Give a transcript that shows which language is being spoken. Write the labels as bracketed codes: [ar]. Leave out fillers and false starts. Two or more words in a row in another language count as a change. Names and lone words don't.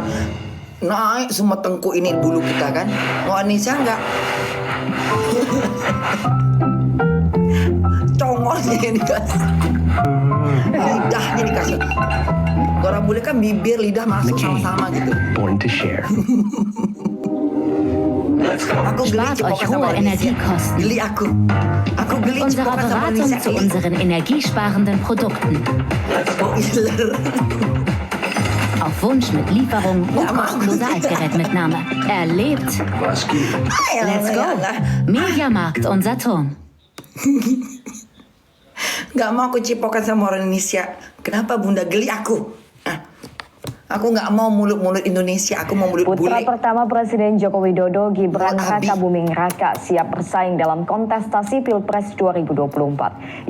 [id] Naik semua tengkuk ini bulu kita kan. Mau Indonesia enggak? Congolnya yang dikasih, lidahnya dikasih. Orang bule kan bibir lidah masuk sama-sama gitu. [en] Born to share. [id] Aku geli cipokan sama Indonesia. Geli aku. Aku geli [de] Unsere [id] cipokan sama [de] Beratung [id] Indonesia. [de] zu unseren energiesparenden Produkten. Auf Wunsch mit Lieferung und kostenloser Altgerätmitnahme. Erlebt. [en] Let's go. [de] Mediamarkt und Saturn. [id] Gak mau aku cipokan sama orang Indonesia. Kenapa bunda geli aku? Aku gak mau mulut-mulut Indonesia. Aku mau mulut Putra bule. pertama Presiden Joko Widodo, Gibran Rakabuming Raka, siap bersaing dalam kontestasi Pilpres 2024.